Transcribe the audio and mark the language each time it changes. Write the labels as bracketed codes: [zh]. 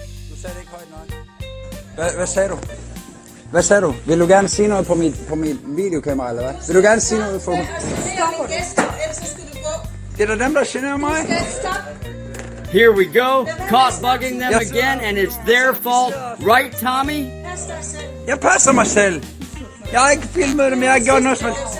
[da] Du sagde det ikke højt nok. Hvad sagde du? Hvad sagde du? Vil du gerne sige noget på mit videokamera, eller hvad? Vil du gerne sige noget for mig? Stop det. Ellers så skal du gå. Det er dem, der generer mig. [en] Here we go, caught bugging them again, and it's their fault. Right, Tommy? [da] Jeg passer mig selv. Jeg har ikke filmet dem, jeg har gjort noget som...